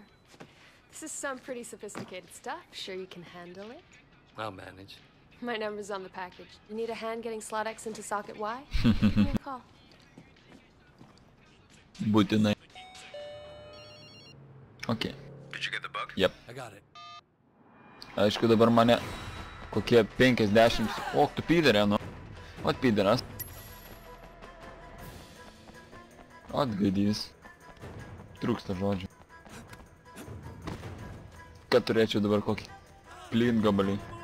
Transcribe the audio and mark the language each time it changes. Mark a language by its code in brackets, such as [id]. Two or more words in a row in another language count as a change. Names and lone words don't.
[en] This is some pretty sophisticated stuff. Sure you can handle it? I'll manage. My number's on the package. You need a hand getting slot X into socket Y? Give me a call. [lt] Būtinai. Okay. [en] Did you get the bug? Yep. I got it. [lt] Aišku, dabar mane kokie 50. O, tu pyderė, nu. Ot pyderas. Atgaidys. Trūksta žodžių. Kad turėčiau dabar kokį plyn gabalį.